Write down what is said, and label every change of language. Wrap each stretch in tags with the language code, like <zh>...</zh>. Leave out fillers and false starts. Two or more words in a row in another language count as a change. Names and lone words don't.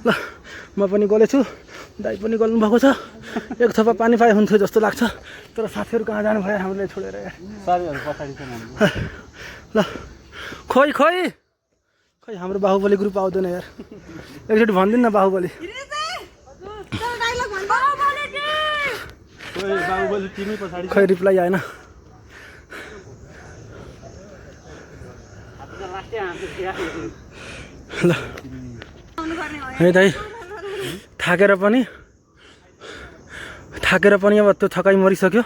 <ne>ल म पनि गलेछु, दाइ पनि गल्नुभएको छ। एक थोपा पानी पाए हुन्थ्यो जस्तो लाग्छ, तर साथीहरू कहाँ जानु भयो हामीले छोडेर यार। साथीहरू पछाडि छन् हाम्रो। ल खोइ खोइ खोइ हाम्रो बाहुबली ग्रुप आउँदैन यार। एकचोटि भनिदिनु न बाहुबली। बाहुबली टिमै पछाडि खै रिप्लाई आएन। ल है दाइ थाकेर पनि अब त्यो थकाइ मरिसक्यो।</ne>